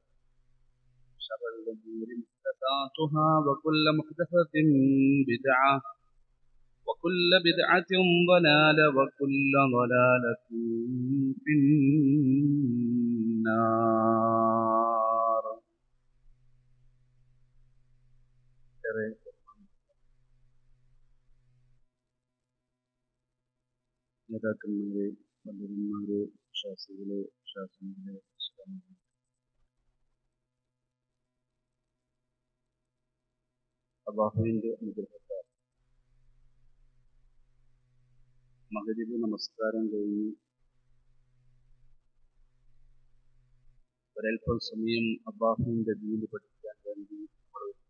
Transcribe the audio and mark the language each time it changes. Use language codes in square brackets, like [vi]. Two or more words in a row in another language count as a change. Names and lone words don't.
[ar] شر الأمور محدثاتها وكل محدثة بدعة وكل بدعة ضلالة وكل ضلالة في النار. [ml] നേതാക്കന്മാരെ, പണ്ഡിതന്മാരെ, ശാസ്ത്രികളെ, ശാസ്ത്രജ്ഞരെ, അല്ലാഹുവിന്റെ അനുഗ്രഹത്താൽ മഗ്‌രിബ് നമസ്കാരം കഴിഞ്ഞ് ഒരൽപ്പം സമയം അല്ലാഹുവിന്റെ ദീൻ പഠിക്കാൻ വേണ്ടി നമ്മൾ